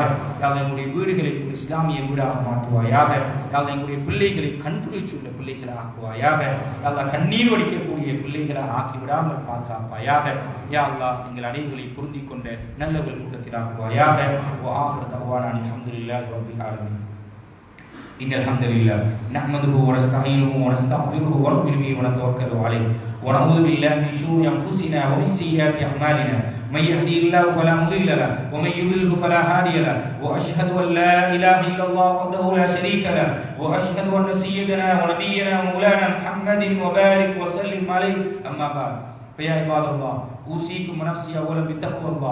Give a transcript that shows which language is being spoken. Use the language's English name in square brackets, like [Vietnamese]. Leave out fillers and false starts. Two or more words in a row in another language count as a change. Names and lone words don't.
[Tamil] யாவது எங்களுடைய வீடுகளை ஒரு இஸ்லாமிய வீடாக மாற்றுவாயாக. யாவது எங்களுடைய பிள்ளைகளை கண்குளிர்ச்சியுள்ள பிள்ளைகளாக ஆக்குவாயாக. யாவது கண்ணீர் வடிக்கக்கூடிய பிள்ளைகளாக ஆக்கிவிடாமல் பாதுகாப்பாயாக. [Arabic] يا الله [Tamil] எங்கள் அனைவர்களை பொருந்திக் கொண்ட நல்லவர்கள் கூட்டத்தில் ஆக்குவாயாக. [Arabic] آخر دعوانا الحمد لله رب العالمين. إن الحمد لله نحمده ونستعينه ونستغفره ونؤمن به ونتوكل عليه ونعوذ بالله من شرور أنفسنا ومن سيئات أعمالنا من يهدي الله فلا مضل له ومن يضلل فلا هادي له وأشهد أن لا إله إلا الله وحده لا شريك له وأشهد أن سيدنا ونبينا ومولانا محمد وبارك وسلم عليه أما بعد فيا عباد الله أوصيكم ونفسي أولا بتقوى الله.